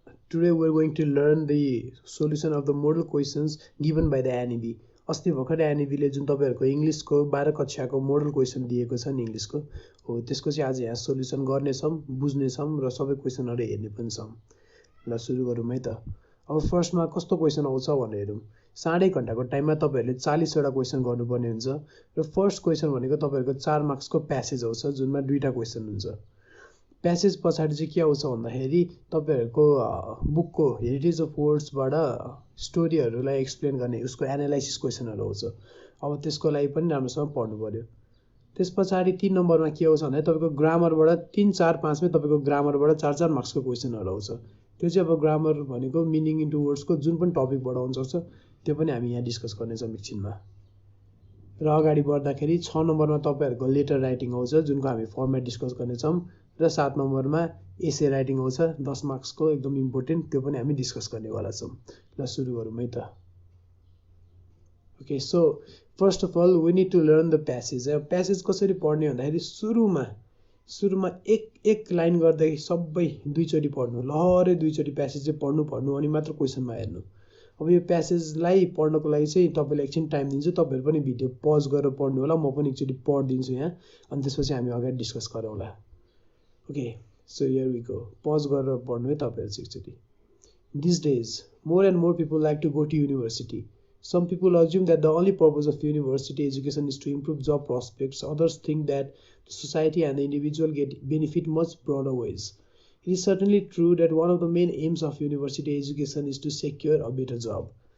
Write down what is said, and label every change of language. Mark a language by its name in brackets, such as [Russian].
[English] Today we're going to learn the solution of the model questions given by the NEB. [Nepali] अस्ति भर्खरै NEB ले जुन तपाईहरुको इंग्लिशको 12 कक्षाको मोडल क्वेशन दिएको छ नि इंग्लिशको हो त्यसको चाहिँ आज यहाँ सोलुसन गर्ने छौं, बुझ्ने छौं र सबै क्वेशनहरु हेर्ने पनि छौं। ल सुरु गरौँ है त। अब फर्स्टमा कस्तो क्वेशन आउँछ भनेर हेरौँ। साढे घण्टाको टाइममा तपाईहरुले 40 वटा क्वेशन गर्नुपर्ने हुन्छ र फर्स्ट क्वेशन भनेको तपाईहरुको 4 मार्क्सको प्यासेज आउँछ जुनमा दुईटा क्वेशन हुन्छ। प्यासेज पछाडि चाहिँ के आउँछ भन्दाखेरि तपाईहरुको बुकको हेरिटेज अफ वर्ड्सबाट स्टोरीहरुलाई एक्सप्लेन गर्ने उसको एनालाइसिस क्वेशनहरु आउँछ। अब त्यसको लागि पनि राम्रोसँग पढ्नु पर्यो। त्यसपछि 3 नम्बरमा के आउँछ भने तपाईको ग्रामरबाट 3 4 5 मै तपाईको ग्रामरबाट 4 4 मार्क्सको क्वेशनहरु आउँछ। त्यो चाहिँ अब ग्रामर भनेको मिनिङ इन्टु वर्ड्सको जुन पनि टपिकबाट आउँछ त्यो पनि हामी यहाँ डिस्कस गर्ने छौं एकछिनमा। र अगाडि बढ्दाखेरि 6 नम्बरमा तपाईहरुको लेटर राइटिङ आउँछ जुनको हामी फर्मेट डिस्कस गर्ने छौं र 7 नम्बरमा एसे राइटिङ आउँछ 10 मार्क्सको एकदम इम्पोर्टेन्ट त्यो पनि हामी डिस्कस गर्नेवाला छौं। ल सुरु गरौँ है त। [English] Okay so first of all we need to learn the passage. [Nepali] Passage कसरी पढ्ने भन्दाखेरि सुरुमा एक लाइन गर्दै सबै दुईचोटी पढ्नु। लहरै दुईचोटी प्यासेज चाहिँ पढ्नु अनि मात्र क्वेशनमा हेर्नु। अब यो प्यासेजलाई पढ्नको लागि चाहिँ तपाईलाई एकछिन टाइम दिन्छु। तपाईहरु पनि भिडियो पज गरेर पढ्नु होला। म पनि एकचोटी पढ्दिन्छु यहाँ अनि त्यसपछि हामी अगाडि डिस्कस गरौँला। [English] Okay, so here we go. [Nepali] Pause गरेर पढ्नु है तपाईहरु एकचोटी। [English] These days, more and more people like to go to university. Some people assume that the only purpose of university education is to improve job prospects. Others think that the society and the individual get benefit much broader ways. It is certainly true that one of the main aims of university education is to secure a better job.